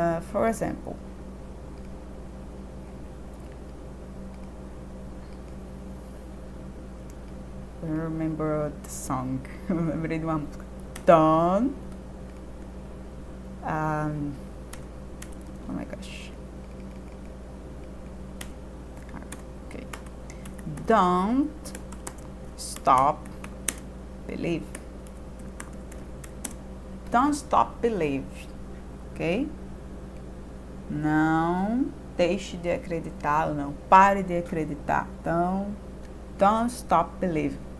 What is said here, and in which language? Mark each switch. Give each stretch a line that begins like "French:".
English: For example, I remember the song.
Portuguese: Eu lembrei de uma música.
English: Don't. Oh my gosh. Okay. Don't stop believe. Don't stop believe. Ok?
Portuguese: Não deixe de acreditar ou não pare de acreditar. Então,
English: don't stop believe.